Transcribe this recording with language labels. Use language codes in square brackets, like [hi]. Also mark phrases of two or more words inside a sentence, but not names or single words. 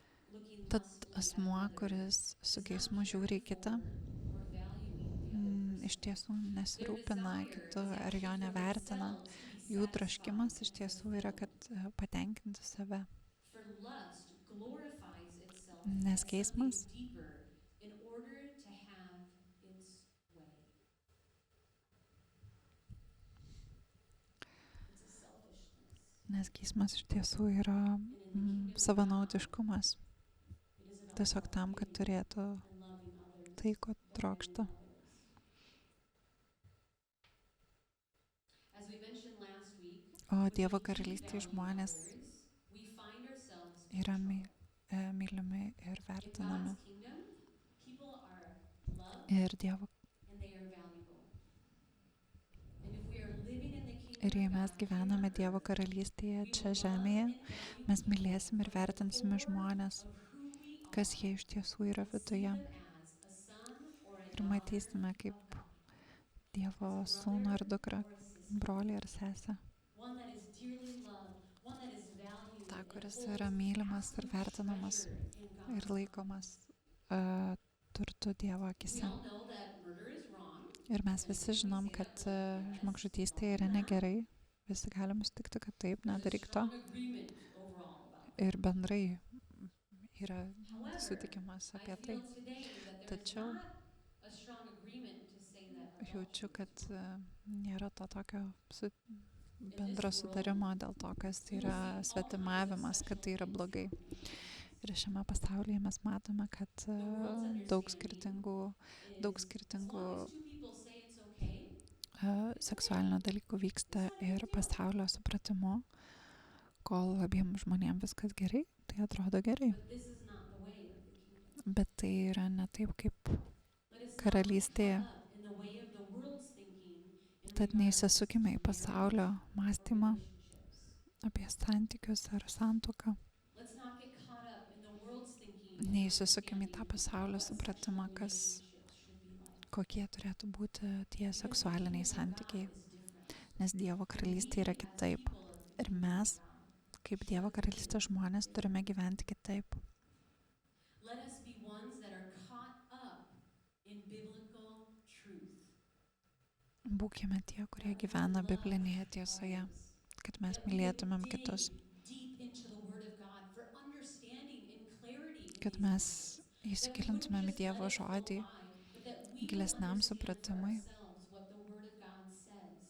[lt] Tad asmuo, kuris su geismu žiūri į kitą, iš tiesų nesirūpina kitu ar jo nevertina. Jų troškimas iš tiesų yra, kad patenkinti save. [en] For lust glorifies itself [lt] Nes [en] as [lt] geismas [en] something deeper in order to have its way. It's a selfishness. [lt] Nes geismas iš tiesų yra [en] And in the kingdom of God, [lt] savanaudiškumas. [en] it is about [lt] Tiesiog tam, kad [en] loving [lt] turėtų [en] and loving others [lt] tai, ko [en] better [lt] trokšta. [en] than others. As we mentioned last week, [lt] O [en] when [lt] Dievo [en] we [lt] karalystėje [en] devalue [lt] žmonės [en] others, we find ourselves [lt] yra [en] controlled. [lt] mylimi ir [en] In [lt] vertinami. [en] God's kingdom, people are loved [lt] Ir Dievo. [en] and they are valuable. And if we are living in the kingdom [lt] Ir jei [en] of [lt] mes [en] God, [lt] gyvename [en] here on [lt] Dievo [en] earth, [lt] karalystėje [en] we [lt] čia [en] will love [lt] žemėje, [en] and value [lt] mes [en] people [lt] mylėsim ir [en] from the [lt] vertinsime [en] core [lt] žmonės, [en] of who we [lt] kas jie [en] are [lt] iš tiesų yra [en] and see [lt] viduje. [en] them as a son or a [lt] Ir [en] daughter [lt] matysime kaip [en] of God, [lt] Dievo [en] as a [lt] sūnų ar [en] brother [lt] dukrą, [en] or a sister, [lt] brolį ar sesę. [en] one that is dearly loved, one that is valued [lt] Ta, [en] and [lt] kuris [en] holds [lt] yra mylimas ir [en] absolute [lt] vertinamas [en] treasure in God's [lt] ir laikomas turtu Dievo [en] We [lt] akise. [en] all know that murder is wrong. [lt] Ir mes visi žinom, kad žmogžudystė yra negerai. Visi galim sutikti, kad taip, [en] There's a [lt] nedaryk to. [en] strong agreement overall about that. [lt] Ir bendrai yra [en] However, [lt] sutikimas [en] I [lt] apie tai. [en] feel today that there is [lt] Tačiau [en] not a strong agreement to say that [lt] jaučiu, [en] adultery [lt] kad [en] is wrong. [lt] nėra to tokio bendro [en] world, [lt] sutarimo dėl to, kas [en] We will [lt] yra [en] see all kinds of [lt] svetimavimas, kad tai yra [en] sexual [lt] blogai. [en] things happening. [lt] Ir šiame pasaulyje mes matome, kad daug [en] Is [lt] skirtingų [en] as long as two people say it's okay, [lt] seksualinių dalykų vyksta ir pasaulio supratimu, kol abiem žmonėm viskas gerai, tai atrodo gerai. [en] but this is not the way of the kingdom. [lt] Bet tai yra ne taip, kaip [en] Let us not [lt] karalystėje. [en] get caught up in the way of the world's thinking in [lt] Tad [en] regards [lt] neįsisukime į [en] to [lt] pasaulio [en] marriage or [lt] mąstymą [en] relationships. [lt] apie santykius ar santuoką. [en] Let's not get caught up in the world's thinking [lt] Neįsisukime į tą [en] understanding [lt] pasaulio [en] of what [lt] supratimą, [en] sexual [lt] kas, [en] relationships should be like. [lt] kokie turėtų būti tie [en] Because the [lt] seksualiniai [en] kingdom of God [lt] santykiai. [en] is different. [lt] Nes Dievo karalystė yra [en] We, as [lt] kitaip. [en] people of the [lt] Ir [en] kingdom [lt] mes, [en] of God, [lt] kaip Dievo karalystės žmonės, turime gyventi kitaip. [en] let us be ones that are caught up in biblical truth. [lt] Būkime tie, kurie [en] That we [lt] gyvena [en] love [lt] biblinėje tiesoje, [en] others. [lt] kad mes [en] That we would [lt] mylėtumėm [en] dig [lt] kitus, [en] deep into the Word of God for understanding and clarity in [lt] kad [en] these [lt] mes [en] matters. That we wouldn't [lt] įsigilintumėm į [en] just [lt] Dievo [en] let it flow [lt] žodį, [en] by, but that we would [lt] gilesniam [en] understand for [lt] supratimui, [en] ourselves what the Word of God says.